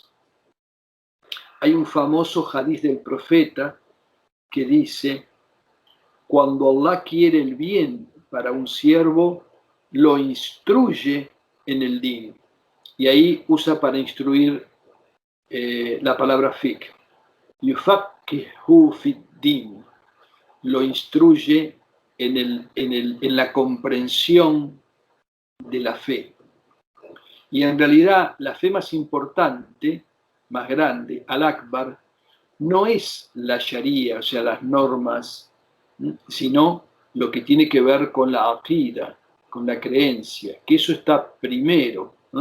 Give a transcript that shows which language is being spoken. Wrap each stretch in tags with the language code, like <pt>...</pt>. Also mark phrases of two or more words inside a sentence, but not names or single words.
<es>Hay un famoso hadiz del profeta que dice, cuando Allah quiere el bien para un siervo, lo instruye en el din. Y ahí usa para instruir la palabra fiqh.</es> <ar>Yufaqihu fid-din,</ar> <es>lo instruye en la comprensión de la fe. Y en realidad la fe más importante, más grande, al-Akbar, no es la Sharia, o sea, las normas, sino lo que tiene que ver con la aqida, con la creencia, que eso está primero.</es>